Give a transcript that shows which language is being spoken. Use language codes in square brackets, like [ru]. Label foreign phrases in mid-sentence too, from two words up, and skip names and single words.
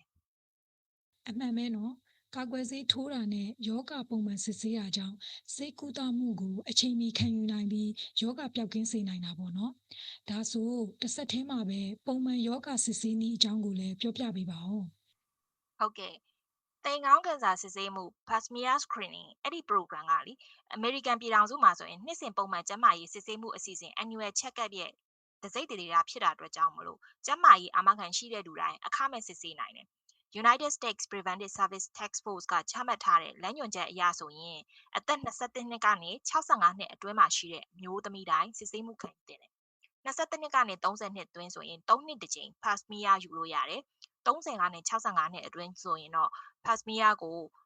[my] အမှန်ပဲနော်ကာကွယ်ဆေးထိုးတာနဲ့ယောဂပုံမှန်စစ်ဆေးတာကြောင့်ဆေးကုသမှုကိုအချိန်မီခံယူနိုင်ပြီးယောဂပျောက်ကင်းစေနိုင်တာပေါ့နော်ဒါဆိုတစ်ဆက်တည်းမှာပဲပုံမှန်ယောဂစစ်ဆေးနည်းအကြောင်းကိုလည်းပြောပြပေးပါဦး ဟုတ်ကဲ့တိမ်ကောင်းကင်ဆာစစ်ဆေးမှု [en] Pap smear Screening [my] အဲ့ဒီ program ကလေအမေရိကန်ပြည်ထောင်စုမှာဆိုရင်နှစ်စဉ်ပုံမှန်ကျန်းမာရေးစစ်ဆေး မှုအစီအစဉ် [en] annual check-up [my] ရဲ့တစိမ့်တရေတာဖြစ်တာအတွက်ကြောင့်မလို့ကျန်းမာရေးအာမခံရှိတဲ့လူတိုင်းအခမဲ့စစ်ဆေးနိုင်တယ်။ United States Preventive Service Task Force ကချမှတ်ထားတဲ့လမ်းညွှန်ချက်အရဆိုရင်အသက်21နှစ်ကနေ65နှစ်အတွင်းမှာရှိတဲ့အမျိုးသမီးတိုင်းစစ်ဆေးမှုခံယူတင်တယ်။21နှစ်ကနေ30နှစ်အတွင်းဆိုရင်3နှစ်တစ်ကြိမ် [en] Pap smear [my] ယူလို့ရတယ်။30ကနေ65နှစ်အတွင်းဆိုရင်တော့ [en] Pap smear [my] ကို